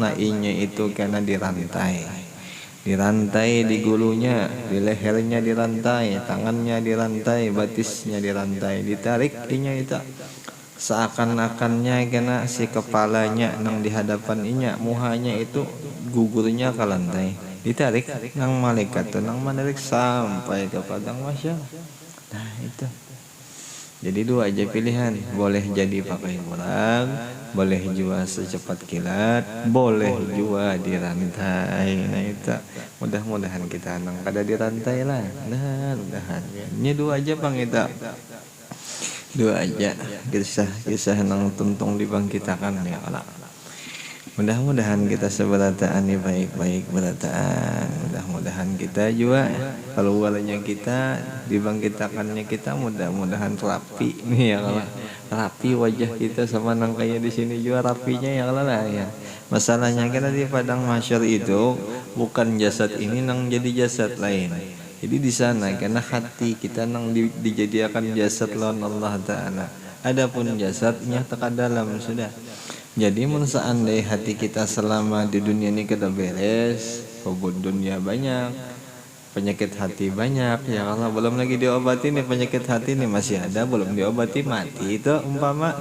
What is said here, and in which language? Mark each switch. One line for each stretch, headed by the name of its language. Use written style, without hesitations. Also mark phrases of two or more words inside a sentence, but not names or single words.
Banjar: Nah inya itu kena dirantai, di gulunya, di lehernya dirantai, tangannya dirantai, batisnya dirantai, ditarik inya itu. Seakan-akannya kena si kepalanya nang di hadapan inya, muhanya itu gugurnya ke lantai, ditarik nang malaikat tuh nang menarik sampai ke padang mahsyar. Nah itu. Jadi dua aja pilihan, boleh jadi pakai burak, boleh juga secepat kilat, boleh juga dirantai. Nah itu mudah-mudahan kita nang kada dirantai lah. Nah, mudahan. Ini dua aja bang itu. Dua aja kisah nang tuntung dibangkitakan
Arabic: يا الله.
Banjar: Mudah-mudahan kita seberataan ini baik-baik berataan. Mudah-mudahan kita juga keluarnya kita dibangkitakannya kita mudah-mudahan rapi nih
Arabic: يا الله.
Banjar: Rapi wajah kita sama nang kayak di sini juga rapinya
Arabic: يا الله
Banjar: lah ya. Masalahnya karena di padang mahsyar itu bukan jasad ini nang jadi jasad lain. Jadi di sana karena hati kita nang dijadikan jasad lawan Allah Ta'ala. Adapun jasadnya tekan dalam sudah. Jadi mun seandai hati kita selama di dunia ini kita beres,
Arabic: حب الدنيا
Banjar: banyak, penyakit hati banyak, ya kalau belum lagi diobati nih penyakit hati nih masih ada, belum diobati mati itu umpama.